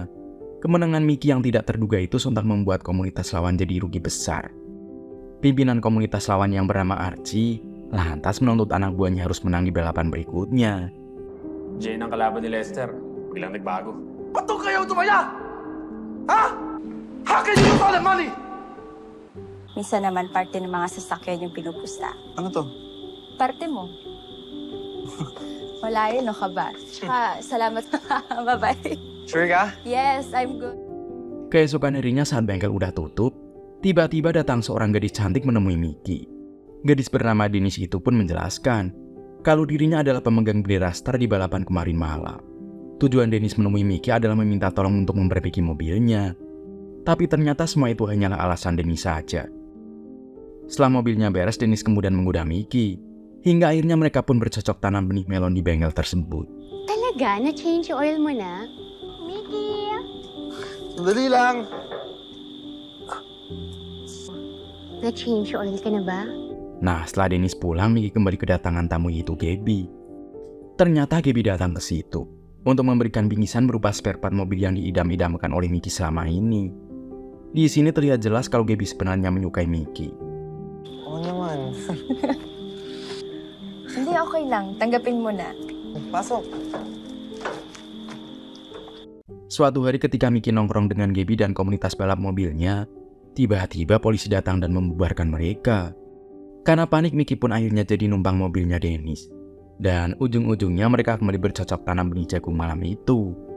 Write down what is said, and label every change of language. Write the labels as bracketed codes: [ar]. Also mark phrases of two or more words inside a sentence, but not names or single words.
[id] Kemenangan Mickey yang tidak terduga itu sontak membuat komunitas lawan jadi rugi besar. Pimpinan komunitas lawan yang bernama Archie lantas menuntut anak buahnya harus menang di balapan berikutnya. [tl] Jane ang kalaban ni Lester. Biglang nagbago. Ba't doon kayo tumaya? Ha? [en] How can you call it money? [tl] Minsan naman parte ng mga sasakyan yung pinupusta. Ano to? Parte mo. Wala yun, no ka ba? Tsaka, salamat. Bye-bye. Sure ka? [en] Yes, I'm good. [id] Keesokan harinya saat bengkel udah tutup, tiba-tiba datang seorang gadis cantik menemui Mickey. Gadis bernama Dennis itu pun menjelaskan kalau dirinya adalah pemegang bendera Star di balapan kemarin malam. Tujuan Dennis menemui Mickey adalah meminta tolong untuk memperbaiki mobilnya. Tapi ternyata semua itu hanyalah alasan Dennis saja. Setelah mobilnya beres, Dennis kemudian menggoda Mickey. Hingga akhirnya mereka pun bercocok tanam benih melon di bengkel tersebut. [tl] Talaga? Na-change yung oil mo na? Mickey! Sandali lang. Na-change yung oil ka na ba? [id] Nah, setelah Dennis pulang, Mickey kembali kedatangan tamu itu Gaby. Ternyata Gaby datang ke situ untuk memberikan bingkisan berupa [en] spare part [id] mobil yang diidam-idamkan oleh Mickey selama ini. Di sini terlihat jelas kalau Gaby sebenarnya menyukai Mickey. [tl] naman. Hindi, okay lang. Tanggapin mo na. Pasok. [id] Suatu hari ketika Mickey nongkrong dengan Gaby dan komunitas balap mobilnya, tiba-tiba polisi datang dan membubarkan mereka. Karena panik, Mickey pun akhirnya jadi numpang mobilnya Dennis. Dan ujung-ujungnya mereka kembali bercocok tanam benih jagung malam itu.